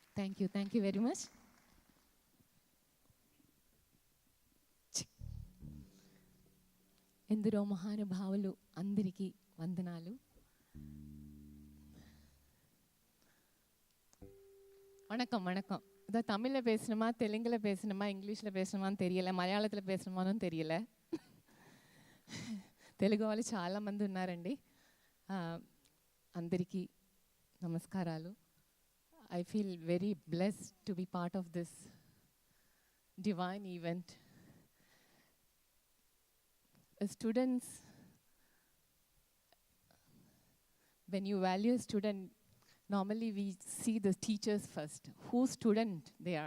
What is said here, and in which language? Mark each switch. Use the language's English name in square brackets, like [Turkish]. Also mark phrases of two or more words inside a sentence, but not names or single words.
[English] Thank you. Thank you very much. [Telugu] ఎందరో మహానుభావులు అందరికీ వందనాలు. [Tamil] வணக்கம் வணக்கம். இதை தமிழில் பேசணுமா, தெலுங்கில் பேசணுமா, இங்கிலீஷில் பேசணுமான்னு தெரியல, మలయాళத்தில் பேசணுமான்னு தெரியல. [Telugu] తెలుగు వాళ్ళు చాలామంది ఉన్నారండి. అందరికీ నమస్కారాలు. [English] I feel very blessed to be part of this divine event. As students, when you value a student, normally we see the teachers first, whose student they are.